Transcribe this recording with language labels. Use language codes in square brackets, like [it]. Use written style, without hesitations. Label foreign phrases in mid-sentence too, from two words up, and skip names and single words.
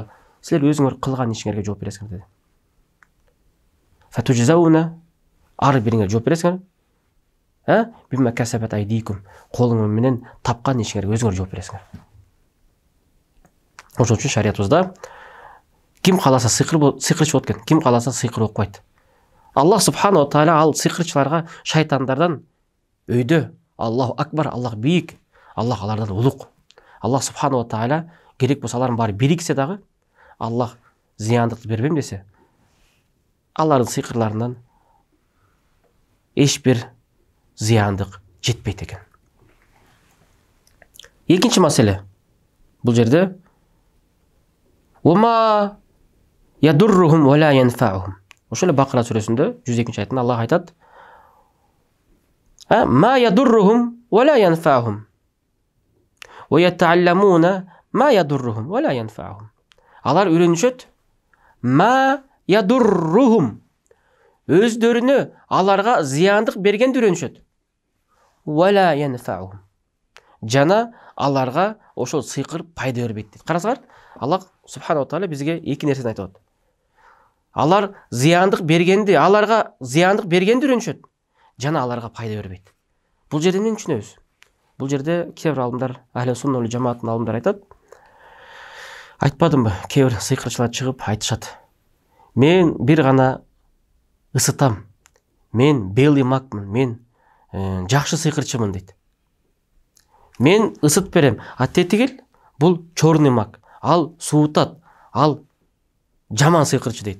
[ky] Силер өзүңөр кылган ишиңерге жооп бересиңер деди. Фатужзауна, ар бириңер жооп бересиңер. [ar] بما كسبت أيديكم, [ky] колуңуң менен тапкан ишиңерге өзүңөр жооп бересиңер. Ошон үчүн шариятыбызда ким кааласа сыйкырчы болот экен, ким кааласа сыйкыр окпойт. Аллах [ar] سبحانه تعالى [ky] ал сыйкырчыларга шайтандардан өйдө, [ar] الله أكبر, [ky] Аллах бийик, Аллах алардан улук. Аллах субханаху тааля керек болсо алардын баары бириксе дагы, Аллах зыяндыкты бербейм десе, алардын сыйкырларынан эч бир зыяндык жетпейт экен. Экинчи маселе. Бул жерде [ar] وما يضرهم ولا ينفعهم. [ky] Ошол Бакара сүрөсүндө 102-нчы аятында Аллах айтат: [ar] ما يضرهم ولا ينفعهم ويتعلمون ما يضرهم ولا ينفعهم. [ky] Алар үйрөнүшөт, [ar] ما يضرهم, [ky] өздөрүнө аларга зыяндык бергенди үйрөнүшөт. [ar] ولا ينفعهم, [ky] жана аларга ошол сыйкыр пайда бербейт дейт. Карасаңар, Аллах [ar] سبحانه تعالى [ky] бизге эки нерсени айтып атат. Алар зыяндык бергенди, аларга зыяндык бергенди үйрөнүшөт, жана аларга пайда бербейт. Бул жерде эмнени түшүнөбүз? Бул жерде кээ бир алымдар, [ar] أهل السنة والجماعة [ky] алымдары айтат. Айтпадымбы, кээ бир сыйкырчылар чыгып айтышат. Мен бир гана ысытам. Мен белый макмын, мен жакшы сыйкырчымын дейт. Мен ысыт берем. А тетигил бул черный мак. Ал суутат, ал жаман сыйкырчы дейт.